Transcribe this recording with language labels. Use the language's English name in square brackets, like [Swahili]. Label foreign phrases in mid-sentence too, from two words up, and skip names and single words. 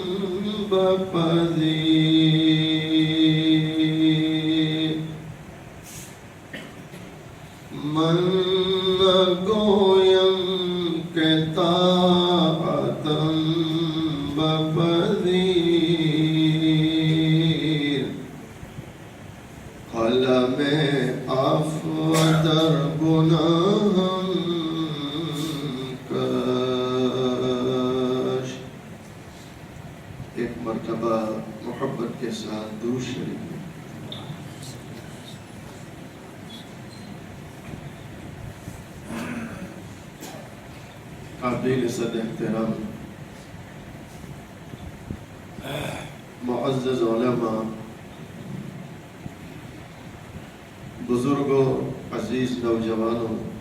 [Persian] بپذیر من نگویم کہ طاعتم بپذیر قلم عفو در گناہم کش. [Urdu] ایک مرتبہ محبت کے ساتھ درود شریف قابل صد احترام معزز علماء، بزرگوں، عزیز نوجوانوں،